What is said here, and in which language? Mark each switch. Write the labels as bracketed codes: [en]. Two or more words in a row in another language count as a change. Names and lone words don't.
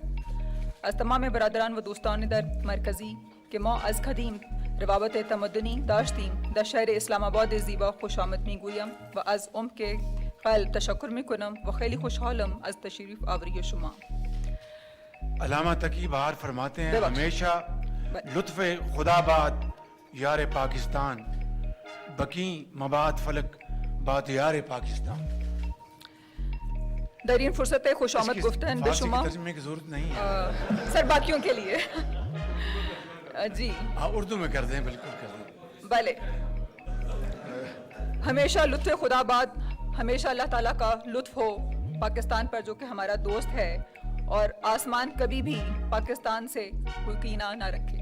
[fa] از تمام برادران و دوستان در مرکزی که ما از قدیم روابط تمدنی داشتیم در شهر اسلام آباد زیبا خوش آمد میگویم و از عمق قلب تشکر میکنم و خیلی خوشحالم از تشریف آوری شما. [ur] علامہ تقی بہار فرماتے ہیں [fa] ببخشید. ہمیشہ لطف خدا باد یار پاکستان، بقی مباد فلک باد یار پاکستان. در این فرصت خوش آمد گفتن به [ur] فارسی [fa] شما [ur] کی ترجمے کی ضرورت نہیں ہے، سر باقیوں کے لیے جی ہاں اردو میں کر دیں، بالکل کر دیں. [fa] بلے. ہمیشہ لطف خدا باد، [ur] ہمیشہ اللہ تعالیٰ کا لطف ہو پاکستان پر جو کہ ہمارا دوست ہے، اور آسمان کبھی بھی پاکستان سے کوئی کینہ نہ رکھے.